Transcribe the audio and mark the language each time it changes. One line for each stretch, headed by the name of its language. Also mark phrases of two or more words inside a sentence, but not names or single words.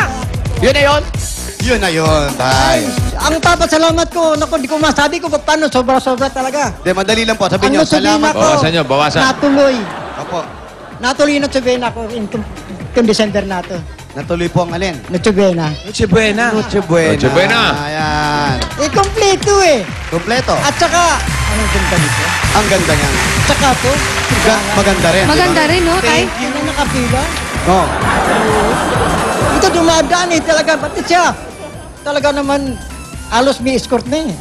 Filipino: Yun na yun. Yun na yun, tay. Ang papasalamat ko, naku, di ko masabi ko paano, sobra-sobra talaga. Di, madali lang po. Sabihin nyo, Ang sabihin salamat. ako, Bawasan nyo, bawasan. Natuloy. Opo. Natuloy na sabihin ako itong December na to. Natuloy po ang alin. Noche-buena. Noche Buena. Noche Buena. Noche Buena. Ayan. Eh, kompleto eh. Kompleto. At saka, anong ganda nito? Ang ganda niyan. Saka to, Maganda rin. Maganda rin, no, Tay? ano nakapila? Oh. Ito dumadaan eh, talaga, pati siya. Talaga naman, alos may escort na eh.